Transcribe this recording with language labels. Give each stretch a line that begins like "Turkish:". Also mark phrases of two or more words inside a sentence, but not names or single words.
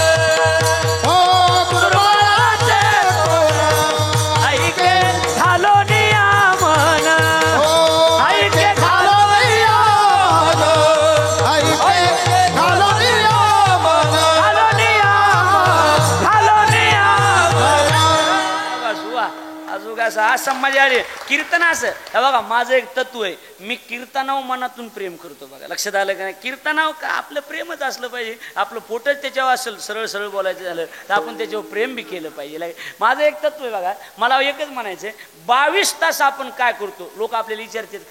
Marathi: हो दुर्बळाचे कोण, ऐक्य घालो नियामन, हो ऐक्य घालो नियामन, ऐक्य घालो नियामन. घालो नियामन, घालो नियामन. अजून असं आज मजा आली कीर्तन असं. हे बघा माझं एक तत्व आहे, मी कीर्तनावर मनातून प्रेम करतो. बघा लक्षात आलं का नाही? कीर्तनावर का आपलं प्रेमच असलं पाहिजे, आपलं पोटच त्याच्यावर असेल, सरळ सरळ बोलायचं झालं तर आपण त्याच्यावर प्रेम बी केलं पाहिजे. माझं एक तत्व आहे बघा, मला एकच म्हणायचं, 22 तास आपण काय करतो, लोक आपल्याला विचारतात का?